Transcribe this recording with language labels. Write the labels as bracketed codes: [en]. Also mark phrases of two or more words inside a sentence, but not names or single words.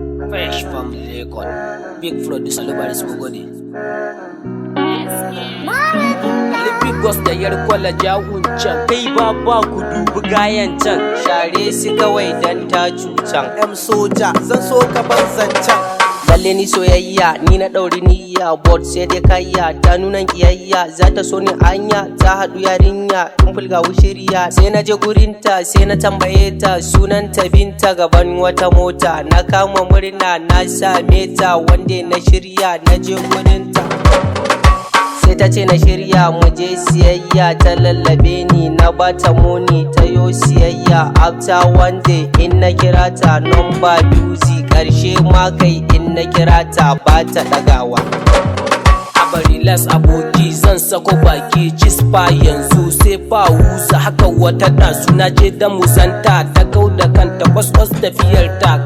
[en] Fresh from Lagos. Big producer, Lubaris Mugodi. [ha] Lipid Boss da yar kwala jawun can. Kai ba, ba ku dubi gayan can. Share su kawai dan ta cucan. M Soja, zan so ka ban zancen. Lalle ni soyayya, ni na ɗauri niyya, but sai dai kayya, ta nuna kiyayya, za ta so ni anya, ta haɗu yarinya, in fulga wushiriya. Sai na je gurinta, sai na tambaye ta, sunanta Binta gaban wata mota. Na kama murna, na same ta, wanda na shirya, na je gurinta. Sai ta ce na shirya, mu je siyayya, ta lallabe ni, na bata moni, ta yo siyayya. [en] After one day, [ha] in na kira ta, [en] number busy, [ha] ƙarshe ma kai in na kira ta, ba ta ɗagawa. Aba relax aboki, zan sako baki, chispa yanzu sai fa wuza. Haka wata ɗazu na je da muzanta, ta kau da kanta, kwas-kwas tafiyar ta.